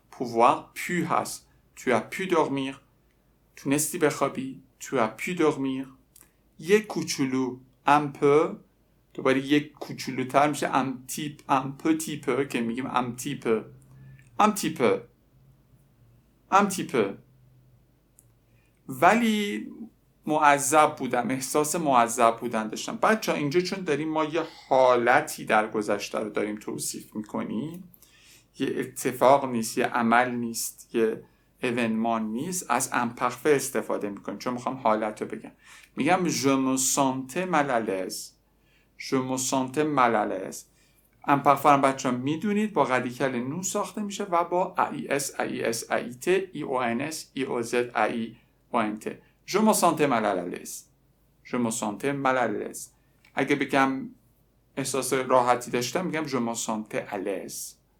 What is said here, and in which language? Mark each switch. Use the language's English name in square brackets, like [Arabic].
[French] pouvoir pu هست. Tu as pu dormir. [Persian] تونستی بخوابی؟ [French] Tu as pu dormir. [Persian] یک کوچولو. [French] un peu. [Persian] دوباره یک کوچولوتر میشه [French] un petit peu [Persian] که میگیم un petit peu. [French] un petit peu. un petit peu. [Persian] ولی معذب بودم. احساس معذب بودن داشتم. بچه اینجا چون داریم ما یه حالتی در گذشته رو داریم توصیف میکنیم، یه اتفاق نیست، یه عمل نیست، یه ایونمان نیست، از امپرفه استفاده میکنیم چون میخوام حالت رو بگم. [French] میگم je me sentais mal à l'aise. je me sentais mal à l'aise. [Persian] امپرفه هم بچه ها میدونید با رادیکال نو ساخته میشه و با AIS, AIS, AIT, IONS, IOZ, AI, ONT. [French] Je me sentais mal à l'aise. Je me sentais mal à l'aise. [Persian] اگه بگم احساس راحتی داشتم میگم [French] je me sentais à l'aise.